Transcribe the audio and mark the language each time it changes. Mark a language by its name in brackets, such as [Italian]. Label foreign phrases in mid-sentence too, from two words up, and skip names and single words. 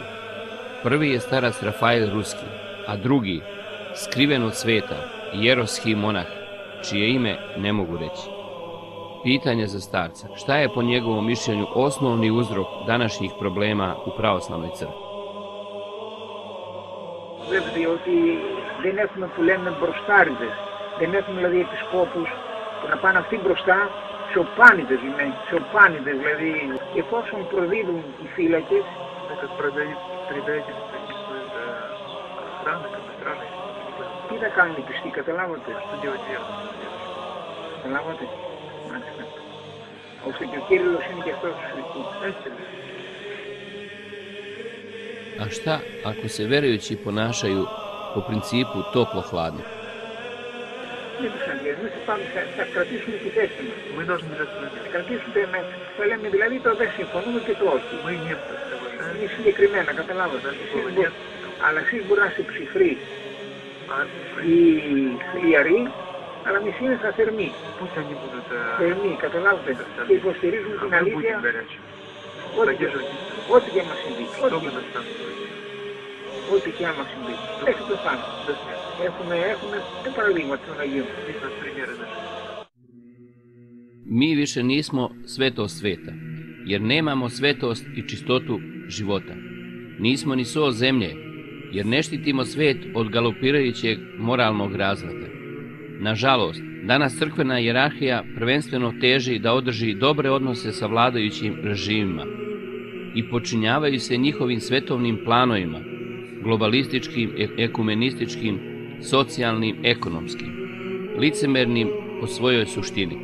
[Serbian] Prvi je starac Rafael Ruski, a drugi, skriven od sveta, jeroski monah, čije ime ne mogu reći. Pitanje za starca, šta je po njegovom mišljenju osnovni uzrok današnjih problema u pravoslavnoj crkvi? [Greek] Βλέπετε ότι δεν έχουμε που λέμε μπροστάριδες, δεν έχουμε δηλαδή επισκόπους που να πάνε αυτοί μπροστά, σοπάνιδες δηλαδή, εφόσον προδίδουν οι φύλακες, τι θα κάνουν οι πιστοί, καταλάβατε? Καταλάβατε? Μάλιστα. Ώστε και ο Κύριλλος είναι και αυτός εκεί. [Serbian] A šta ako se verujući ponašaju po principu toplo-hladno? [Greek] Δεν τους αγγέλνουν, θα κρατήσουν τη θέση μας. Θα κρατήσουν θα λέμε δηλαδή το δεν συμφωνούμε και το όχι. Είναι συγκεκριμένα, καταλάβατε. Αλλά εσείς μπορεί να είστε ψυχροί ή χλιαροί, αλλά εμείς είμαστε θερμοί. Θερμοί, καταλάβατε. Και υποστηρίζουν την αλήθεια. Ό,τι και μας συμβεί. Ό,τι και άμα συμβεί. Έχει το πάνω. Έχουμε παραδείγματα των Αγίων. [Serbian] Mi više nismo svetost sveta, jer nemamo svetost i čistotu života. Nismo ni so zemlje, jer ne štitimo svet od galopirajućeg moralnog razvrata. Nažalost, danas crkvena hijerarhija prvenstveno teži da održi dobre odnose sa vladajućim režimima i počinjavaju se njihovim svetovnim planovima, globalističkim, ekumenističkim, socijalnim, ekonomskim, licemernim po svojoj suštini.